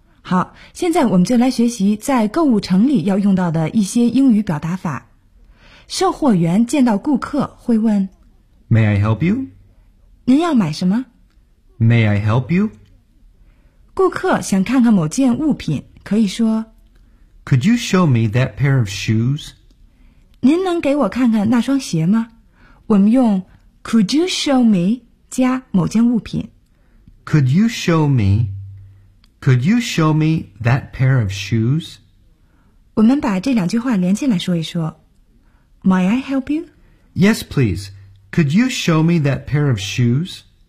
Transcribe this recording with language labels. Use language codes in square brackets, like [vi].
[zh] 好，现在我们就来学习在购物城里要用到的一些英语表达法。售货员见到顾客会问 [en] May I help you? [zh] 您要买什么？ [en] May I help you? [zh] 顾客想看看某件物品，可以说 [en] Could you show me that pair of shoes? [zh] 您能给我看看那双鞋吗？我们用 [en] Could you show me [zh] 加某件物品 [en] Could you show me that pair of shoes? [zh] 我们把这两句话连起来说一说 [en] May I help you? Yes, please. Could you show me that pair of shoes?